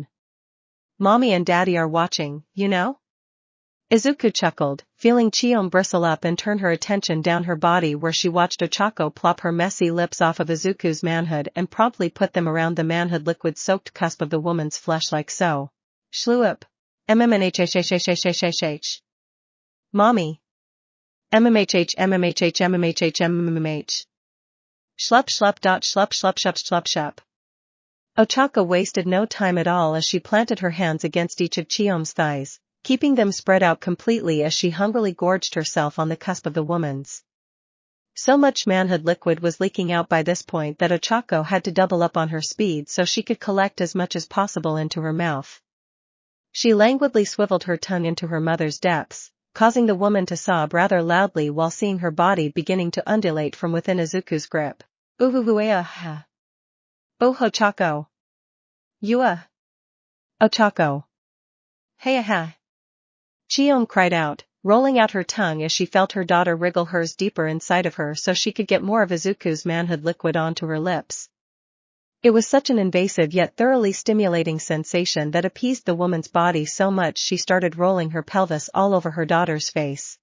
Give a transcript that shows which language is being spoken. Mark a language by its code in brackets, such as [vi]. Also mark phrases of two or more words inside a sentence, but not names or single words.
[en] Mommy and Daddy are watching, you know? Izuku chuckled, feeling Chiom bristle up and turn her attention down her body where she watched Ochaco plop her messy lips off of Izuku's manhood and promptly put them around the manhood liquid-soaked cusp of the woman's flesh like so. Shlup. MMNHHHHHHH. Mommy. MMHH MMHH MMHH MMH. Schlup schlup dot schlup schlup shup schlup shup. Ochaco wasted no time at all as she planted her hands against each of Chiom's thighs, keeping them spread out completely as she hungrily gorged herself on the cusp of the woman's. So much manhood liquid was leaking out by this point that Ochaco had to double up on her speed so she could collect as much as possible into her mouth. She languidly swiveled her tongue into her mother's depths, causing the woman to sob rather loudly while seeing her body beginning to undulate from within Izuku's grip. Uvuvuea. Oh Ochaco. Yua. Ochaco. Hey-aha. Chiom cried out, rolling out her tongue as she felt her daughter wriggle hers deeper inside of her so she could get more of Izuku's manhood liquid onto her lips. It was such an invasive yet thoroughly stimulating sensation that appeased the woman's body so much she started rolling her pelvis all over her daughter's face.